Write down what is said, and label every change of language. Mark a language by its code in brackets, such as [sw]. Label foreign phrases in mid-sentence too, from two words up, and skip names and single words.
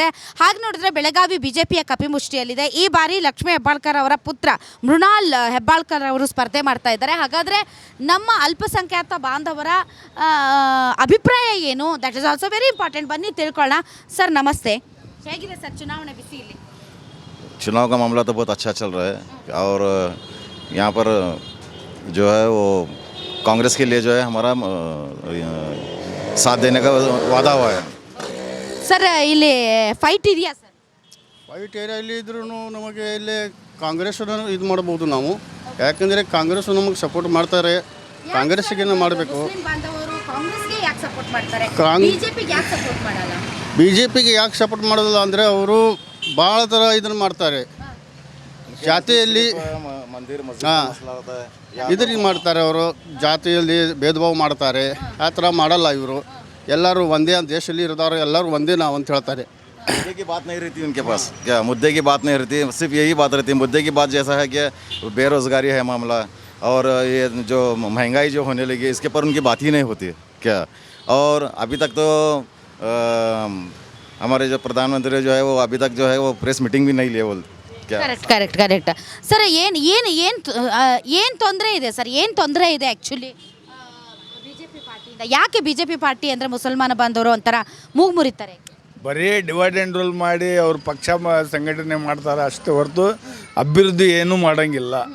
[kn] ಹಾಗೆ ನೋಡಿದ್ರೆ ಬೆಳಗಾವಿ ಬಿಜೆಪಿಯ ಕಪಿಮುಷ್ಟಿಯಲ್ಲಿದೆ. ಈ ಬಾರಿ ಲಕ್ಷ್ಮೀ ಹೆಬ್ಬಾಳ್ಕರ್ ಅವರ ಪುತ್ರ ಮೃಣಾಲ್ ಹೆಬ್ಬಾಳ್ಕರ್ ಅವರು ಸ್ಪರ್ಧೆ ಮಾಡ್ತಾ ಇದ್ದಾರೆ. ಹಾಗಾದರೆ ನಮ್ಮ ಅಲ್ಪಸಂಖ್ಯಾತ ಬಾಂಧವರ ಅಭಿಪ್ರಾಯ ಏನು? [en] that is also very important. [kn] ಬನ್ನಿ ತಿಳ್ಕೊಳ್ಳೋಣ. ಸರ್ ನಮಸ್ತೆ. ಹೇಗಿದೆ ಸರ್ ಚುನಾವಣೆ ಬಿಸಿ ಇಲ್ಲಿ? [hi] चुनाव का मामला तो बहुत अच्छा चल रहा है और यहाँ पर जो है वो कांग्रेस के लिए जो है हमारा साथ देने का वादा हुआ है. [kn] ಸರ್ ಇಲ್ಲಿ ಫೈಟ್ ಇದೆಯಾ ಸರ್? ಫೈಟ್ ಏರಿಯಲ್ಲಿ ಇದ್ರೂ ನಮಗೆ ಇಲ್ಲಿ ಕಾಂಗ್ರೆಸ್ಸನ್ನು ಇದು ಮಾಡ್ಬೋದು ನಾವು. ಯಾಕಂದರೆ ಕಾಂಗ್ರೆಸ್ ನಮಗೆ ಸಪೋರ್ಟ್ ಮಾಡ್ತಾರೆ. ಕಾಂಗ್ರೆಸ್ಸಿಗೆ ಮಾಡಬೇಕು. ಬಿ ಜೆ ಪಿಗೆ ಯಾಕೆ ಸಪೋರ್ಟ್ ಮಾಡೋದಿಲ್ಲ ಅಂದರೆ ಅವರು ಭಾಳ ಥರ ಇದನ್ನು ಮಾಡ್ತಾರೆ. ಜಾತಿಯಲ್ಲಿ ಇದರಿಂದ ಮಾಡ್ತಾರೆ. ಅವರು ಜಾತಿಯಲ್ಲಿ ಭೇದ ಭಾವ ಮಾಡ್ತಾರೆ. ಆ ಥರ ಮಾಡಲ್ಲ ಇವರು. ಎಲ್ಲರೂ ಒಂದೇ ದೇಶದಲ್ಲಿ ಇರೋದವರು ಎಲ್ಲರೂ ಒಂದೇ ನಾವು ಅಂತ ಹೇಳ್ತಾರೆ. [hi] मुद्दे की बात नहीं रहती उनके पास. क्या मुद्दे की बात नहीं रहती, सिर्फ यही बात रहती है. मुद्दे की बात जैसा है कि बेरोज़गारी है मामला और ये जो महंगाई जो होने लगी इसके पर उनकी बात ही नहीं होती क्या. और अभी तक तो हमारे जो प्रधानमंत्री जो है वो अभी तक जो है वो [en] press meeting [hi] भी नहीं लिए बोल. [kn] ಕರೆಕ್ಟ್ ಸರ್. ಏನು ತೊಂದರೆ ಇದೆ ಸರ್? ಏನು ತೊಂದರೆ ಇದೆ ಆ್ಯಕ್ಚುಲಿ ಬಿಜೆಪಿ ಪಾರ್ಟಿಯಿಂದ? ಯಾಕೆ ಬಿಜೆಪಿ ಪಾರ್ಟಿ ಅಂದರೆ ಮುಸಲ್ಮಾನ ಬಾಂಧವರು ಒಂಥರ ಮೂಗು ಮುರಿತಾರೆ? ಬರೀ [en] divide and rule [kn] ಮಾಡಿ ಅವ್ರ ಪಕ್ಷ ಸಂಘಟನೆ ಮಾಡ್ತಾರೆ ಅಷ್ಟೇ ಹೊರತು ಅಭಿವೃದ್ಧಿ ಏನೂ ಮಾಡೋಂಗಿಲ್ಲ.